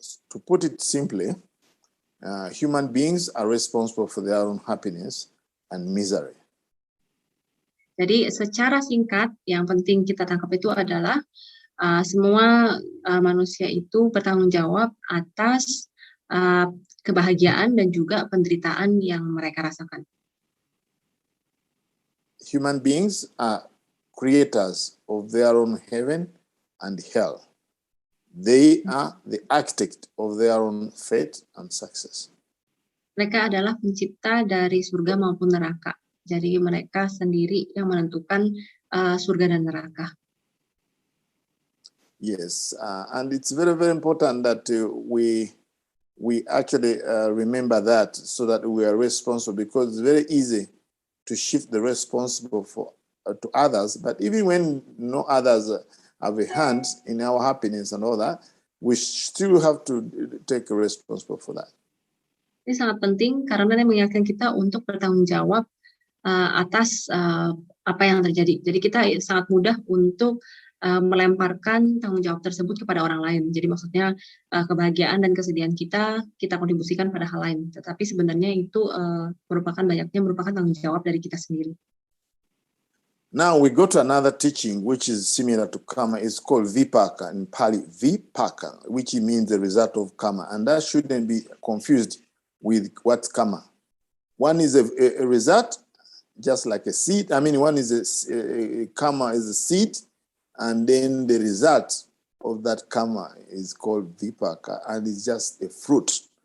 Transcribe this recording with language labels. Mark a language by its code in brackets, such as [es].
[en] To put it simply, human beings are responsible for their own happiness and misery. [id] Jadi secara singkat, yang penting kita tangkap itu adalah semua manusia itu bertanggung jawab atas kebahagiaan dan juga penderitaan yang mereka rasakan. [en] Human beings are creators of their own heaven and hell. They are the architect of their own fate and success. [id] Mereka adalah pencipta dari surga maupun neraka. Jadi mereka sendiri yang menentukan surga dan neraka. [en] Yes, and it's very, very important that we we actually remember that so that we are responsible, because it's very easy to shift the responsible for to others. But even when no others have a hand in our happiness and all that, we still have to take a responsible for that. [id] Ini sangat penting karena dia mengingatkan kita untuk bertanggung jawab atas apa yang terjadi. Jadi kita sangat mudah untuk melemparkan tanggung jawab tersebut kepada orang lain. Jadi maksudnya kebahagiaan dan kesedihan kita kontribusikan pada hal lain. Tetapi sebenarnya itu merupakan tanggung jawab dari kita sendiri. [en] Now we go to another teaching which is similar to Kamma. It's called Vipaka in Pali, Vipaka, which means the result of Kamma. And that shouldn't be confused with what's Kamma. One is a result, just like a seed. I mean, one is a Kamma is a seed, and then the result of that Kamma is called Vipaka, and it's just a fruit.